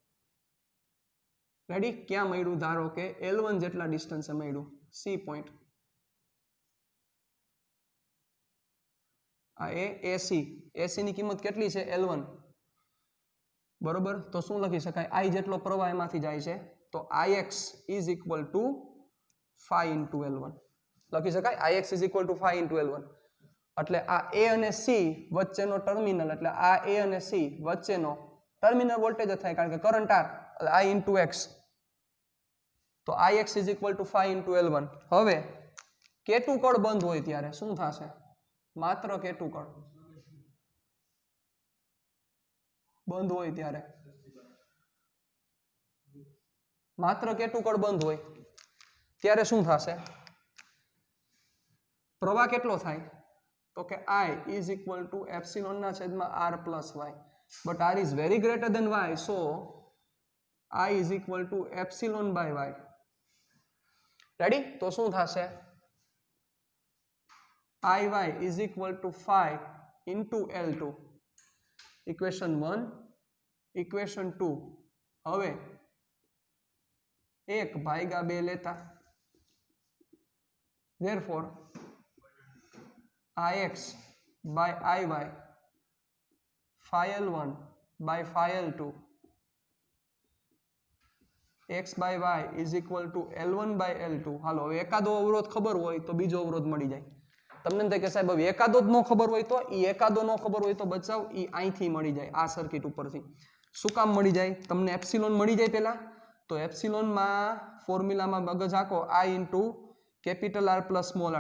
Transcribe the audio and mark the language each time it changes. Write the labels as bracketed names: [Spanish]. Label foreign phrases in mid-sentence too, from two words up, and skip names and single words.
[Gujarati] રેડી? ક્યાં મળ્યું? ધારો કે L1 જેટલા ડિસ્ટન્સે મળ્યું, C પોઈન્ટ. આ AC ની કિંમત કેટલી છે? L1. બરોબર? તો શું લખી શકાય? I જેટલો પ્રવાહ એમાંથી જાય છે, તો [English] IX is equal to 5 into L1 [Gujarati] લખી શકાય. [English] IX is equal to 5 into L1. [Gujarati] એટલે આ A અને C વચ્ચેનો ટર્મિનલ, એટલે આ A અને C વચ્ચેનો ટર્મિનલ વોલ્ટેજ જ થાય કારણ કે કરંટ આર એટલે [English] I into x, [Gujarati] તો [English] Ix is equal to 5 into L1. [Gujarati] હવે K2 કળ બંધ હોય ત્યારે શું થશે? માત્ર K2 કળ બંધ હોય ત્યારે માત્ર K2 કળ બંધ હોય ત્યારે શું થશે? પ્રવાહ કેટલો થાય? તો કે [English] I is equal to epsilon [Gujarati] ના છેદમાં [English] R plus Y, but R is very greater than Y, so I is equal to epsilon by Y. [Gujarati] રેડી? તો શું થશે? [English] IY is equal to 5 into L2. equation 1, equation 2. [Gujarati] હવે 1/2 લેતા, [English] therefore Ix by Iy 5L1 by 5L2 x by y is equal to L1 by L2. [Gujarati] હાલો હવે એકાદો અવરોધ ખબર હોય તો બીજો અવરોધ મળી જાય. તમને એમ થાય કે સાહેબ હવે એકાદો જ ન ખબર હોય તો એકાદો ન ખબર હોય તો બચાવ અહીંથી મળી જાય આ સર્કિટ ઉપરથી. શું કામ મળી જાય? તમને એપ્સિલોન મળી જાય પહેલા, તો એપ્સિલોનમાં ફોર્મ્યુલામાં મગજ આખો [English] I into capital R plus small R.